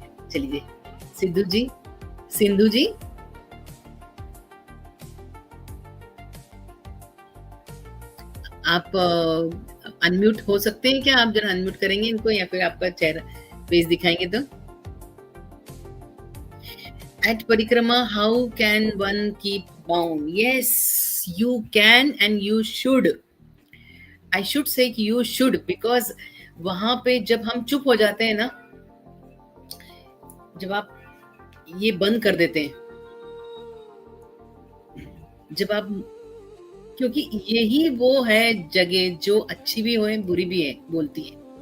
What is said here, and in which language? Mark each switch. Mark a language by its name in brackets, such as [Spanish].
[Hindi] चलिए सिद्धू जी, सिंधु जी, आप अनम्यूट हो सकते हैं क्या? आप जरा अनम्यूट करेंगे इनको, या फिर आपका चेहरा फेस दिखाएंगे तो। [English] At Parikrama, how can one keep bound? Yes, you can and you should. I should say [Hindi] कि [English] you should, because [Hindi] वहां पे जब हम चुप हो जाते हैं ना, जब आप ये बंद कर देते हैं, जब आप, क्योंकि यही वो है जगह जो अच्छी भी है बुरी भी है, बोलती है।